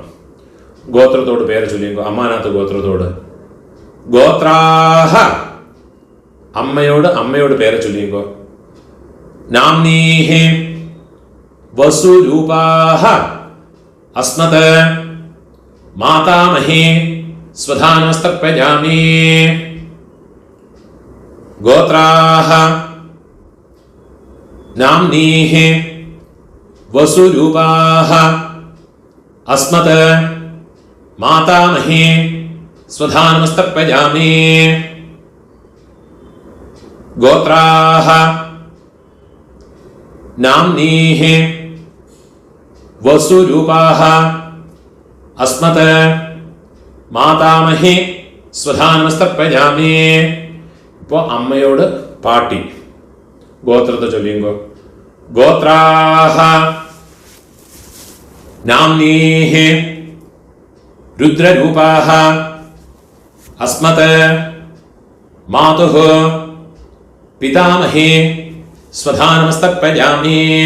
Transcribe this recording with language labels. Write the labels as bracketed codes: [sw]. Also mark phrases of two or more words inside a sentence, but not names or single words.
[ml] ഗോത്രത്തോട് പേര് ചൊല്ലിയുമ്പോ അമ്മാനാത്ത് ഗോത്രത്തോട് ഗോത്രാഹ അമ്മയോട് പേര് ചൊല്ലിയുമ്പോ [sa] നാംനീഹി വസുരൂപാഹ അസ്മത് മാതാമഹി സ്വധാനമസ്തർപ്പയാമി. ഗോത്രാഹ नाम्नीः वसुरूपाः अस्मत् मातामही स्वधानमस्तर्पयामि। गोत्राः नाम्नीः वसुरूपाः अस्मत् मातामही स्वधानमस्तर्पयामि. [ml] ഇപ്പോൾ അമ്മയോട് പാട്ടി ഗോത്രത്തെ ചൊല്ലിയുങ്കോ. [sa] ഗോത്രാഹ നാംനീഃ രുദ്രരൂപാഹ അസ്മത് മാതുഃ പിതാമഹേ സ്വധാനമസ്തർപ്പയാമി.